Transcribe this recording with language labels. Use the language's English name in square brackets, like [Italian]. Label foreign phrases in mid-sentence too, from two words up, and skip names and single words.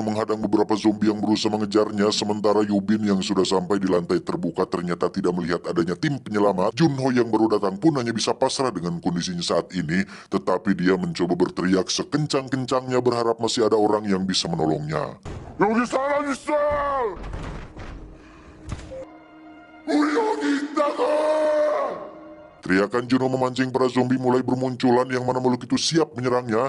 [Indonesian] menghadang beberapa zombie yang berusaha mengejarnya, sementara Yubin yang sudah sampai di lantai terbuka ternyata tidak melihat adanya tim penyelamat. Junho yang baru datang pun hanya bisa pasrah dengan kondisinya saat ini, tetapi dia mencoba berteriak sekencang-kencangnya berharap masih ada orang yang bisa menolongnya. [Korean] 여기 사람 있어! 우리 여기 있다고! [Indonesian] Teriakan Junho memancing para zombie mulai bermunculan yang mana makhluk itu siap menyerangnya.